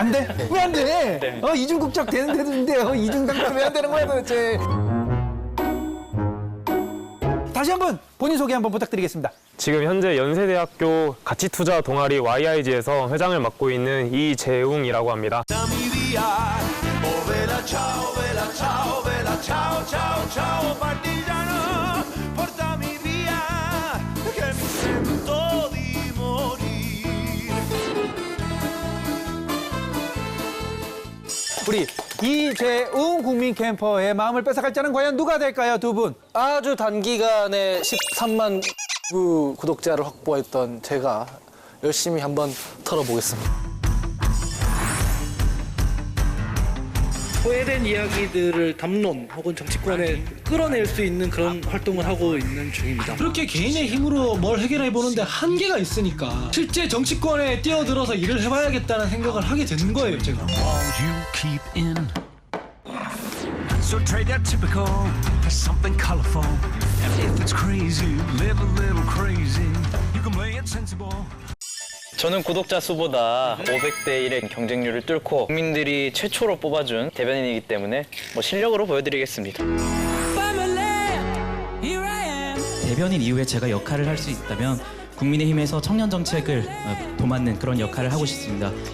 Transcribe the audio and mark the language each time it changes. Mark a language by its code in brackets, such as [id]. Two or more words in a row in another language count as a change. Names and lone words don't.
[ko] 안 돼? 왜 안 돼? 네. 이중 국적 되는 데도 이중 당정 왜 안 되는 거야 도대체? 다시 한번 본인 소개 한번 부탁드리겠습니다. 지금 현재 연세대학교 가치투자 동아리 YIG에서 회장을 맡고 있는 이재웅이라고 합니다. [it] Portami via, oh vela ciao, vela ciao, vela ciao, ciao, ciao, partigiano. Portami via, che mi sento di morir. [ko] 우리 이재웅 국민 캠퍼의 마음을 뺏어갈 자는 과연 누가 될까요, 두 분? 아주 단기간에 13만 구독자를 확보했던 제가 열심히 한번 털어보겠습니다. 소외된 이야기들을 담론 혹은 정치권에 끌어낼 수 있는 그런 활동을 하고 있는 중입니다. 그렇게 개인의 힘으로 뭘 해결해보는데 한계가 있으니까 실제 정치권에 뛰어들어서 일을 해봐야겠다는 생각을 하게 되는 거예요, 제가. [en] you keep in. So trade that typical for something colorful. And if it's crazy, live a little crazy. You can play it sensible. [ko] 저는 구독자 수보다 500대 1의 경쟁률을 뚫고 국민들이 최초로 뽑아준 대변인이기 때문에 실력으로 보여드리겠습니다. 대변인 이후에 제가 역할을 할 수 있다면 국민의힘에서 청년 정책을 도맡는 그런 역할을 하고 싶습니다.